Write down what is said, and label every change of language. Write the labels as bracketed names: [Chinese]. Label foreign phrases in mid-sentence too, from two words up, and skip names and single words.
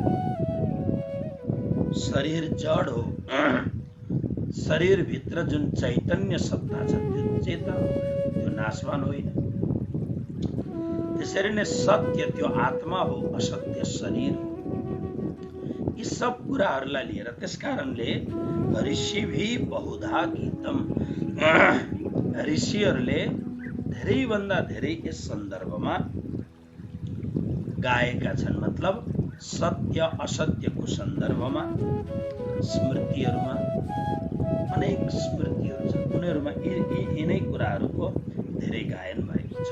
[Nepali] शरीर जड हो, शरीर भित्र जुन चैतन्य सत्ता छ त्यो चेतन हो, त्यो नाशवान होइन। त्यसरी नै सत्य त्यो आत्मा हो, असत्य शरीर हो। यी सब कुराहरूलाई लिएर त्यसकारणले [Sanskrit] ऋषिभी बहुधा गीतम, [Nepali] ऋषिहरूले धेरैभन्दा धेरै यस सन्दर्भमा गाएका छन्। मतलब सत्य असत्यको सन्दर्भमा स्मृतिहरूमा अनेक स्मृतिहरू छन्, उनीहरूमा यिनै कुराहरूको धेरै गायन भएको छ।